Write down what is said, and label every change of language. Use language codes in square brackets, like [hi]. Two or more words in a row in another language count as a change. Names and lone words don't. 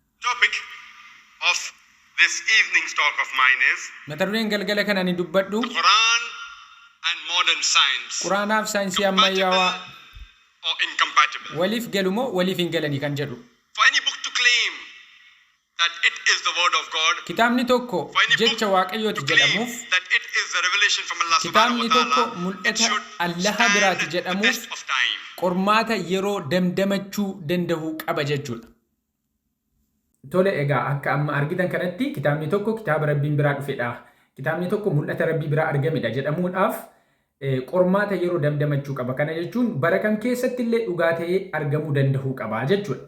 [en] topic of this evening's talk of mine is [om] mata dureen galgala kana ni dubbadhu [en] Quran and modern science. [om] quraanaaf saayinsii [en] Compatible [om] ammayyaawaa [en] or incompatible. [om] waliif galumoo waliif hin galanii kan jedhu. [en] For any book to claim that it is the word of God, [om] Kitaabni tokko [en] for any book [om] jecha waaqayyooti [en] to claim [om] jedhamuuf, [en] that it is the revelation from [ar] Allah subhanahu [om] kitaabni [ar] wa [om] tokko [ar] ta'ala, it [om] mul'ata [en] should [om] Allaha biraati [en] stand the [om] jedhamuuf [en] test of time. [om] qormaata yeroo damdamachuu danda'u qaba jechuudha. Tole egaa akka amma argitan kanatti kitaabni tokko kitaaba rabbiin biraa dhufedha. Kitaabni tokko mul'ata rabbii biraa argamedha jedhamuudhaaf qormaata yeroo damdamachuu qaba. Kana jechuun bara kam keessatti illee dhugaa ta'ee argamuu danda'uu qaba jechuudha.